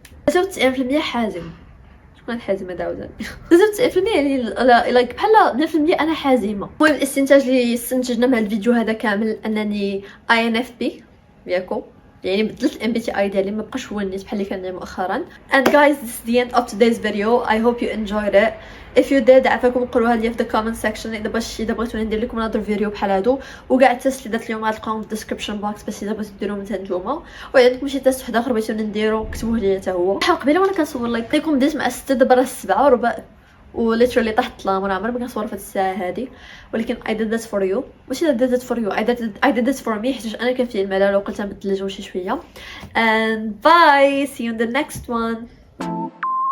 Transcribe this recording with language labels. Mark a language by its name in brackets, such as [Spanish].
[Arabic] 93% حازم. شكون حازمه داوزان؟ 93% يعني لايك بحال 100% انا حازمه. المهم الاستنتاج اللي استنتجنا من الفيديو هذا كامل انني INFP ياكو، يعني بدلت MBTI ديالي، ما بقاش هو النيت بحال اللي كان مؤخرا. [English] And guys, this is the end of today's video. I hope you enjoyed it. If you did [Arabic] عافاكم قولوها لي في [English] the comment section [Arabic] اذا بغيتوني ندير لكم نظر فيديو بحال هادو، وكاع التست اللي درت اليوم غتلقاوهم في الديسكريبشن بوكس باش اذا بغيتو ديروهم حتى نتوما. وعندكم شي تست واحد اخر بغيتوني نديرو كتبوه لي حتى هو. قبيله وانا كنصور لكم بديت مع 6 دابا راه 7 وربع وليترالي طحت الظلام. وانا عمري ما كنصور في الساعه هذه، ولكن [English] I did that for you. ماشي I did that for you, I did that for me، [Arabic] حيت انا كان فيه الملل وقلت نبدل الجو شي شويه. [English] And bye, see you in the next one.